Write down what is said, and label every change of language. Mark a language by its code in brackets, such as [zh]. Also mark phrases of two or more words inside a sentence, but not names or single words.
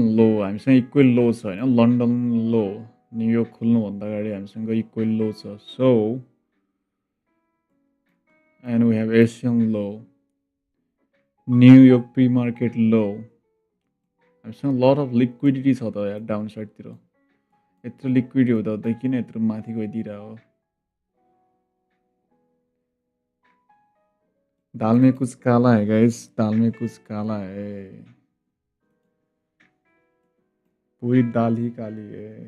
[ne] लो हामीसँग [en] equal low [ne] छ होइन लन्डन लो न्युयोर्क खुल्नुभन्दा अगाडि हामीसँग [en] equal low [ne] छ सो [en] and we have Asian low New York pre market low [ne] हामीसँग [en] lot of liquidity [ne] छ त यार डाउन साइडतिर यत्रो लिक्विडिटी हुँदा किन यत्रो माथि गइदिरहेको [hi] दाल में कुछ काला है [ne] गाइस [hi] दाल में कुछ काला है पूरी दाल ही काली है